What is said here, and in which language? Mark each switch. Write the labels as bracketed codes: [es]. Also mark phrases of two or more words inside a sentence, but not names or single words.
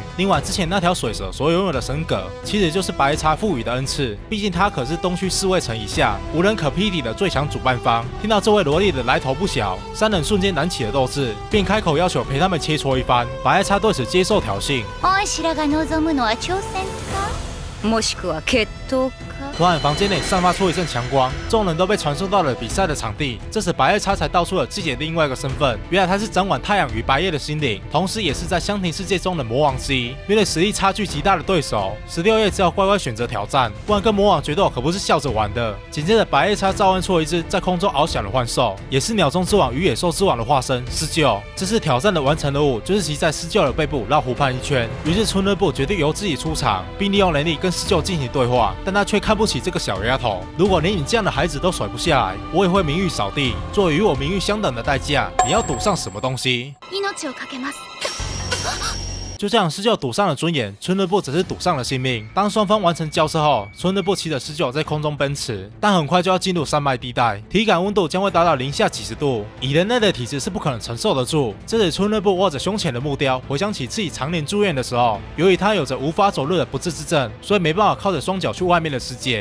[zh] 另外，之前那条水蛇所拥有的神格，其实就是白夜叉赋予的恩赐，毕竟他可是东区4位层以下无人可匹敌的最强主办方。听到这位萝莉的来头不小，3人瞬间燃起了斗志，便开口要求陪他们切磋一番。白夜叉对此接受挑衅。 [ja] おいしらが望むのは挑戦か、もしくは決闘か。 [zh] 突然房间内散发出一阵强光，众人都被传送到了比赛的场地。这时白夜叉才道出了自己的另外一个身份，原来他是掌管太阳与白夜的心灵，同时也是在香亭世界中的魔王之一。面对实力差距极大的对手，16夜只好乖乖选择挑战，不然跟魔王决斗可不是笑着玩的。紧接着白夜叉召唤出了一只在空中翱翔的幻兽，也是鸟中之王与野兽之王的化身狮鹫。这次挑战的完成任务就是骑在狮鹫的背部绕湖畔一圈。于是春日部决定由自己出场，并利用能力跟狮鹫进行对话，但他却看不起这个小丫头。如果连你这样的孩子都甩不下来，我也会名誉扫地。作为与我名誉相等的代价，你要赌上什么东西？ [ja] 命をかけます。 [zh] 就这样，狮鹫赌上了尊严，春日部则是赌上了性命。当双方完成交涉后，春日部骑着狮鹫在空中奔驰，但很快就要进入山脉地带，体感温度将会达到零下几十度，以人类的体质是不可能承受得住。这时，春日部握着胸前的木雕，回想起自己常年住院的时候，由于他有着无法走路的不治之症，所以没办法靠着双脚去外面的世界。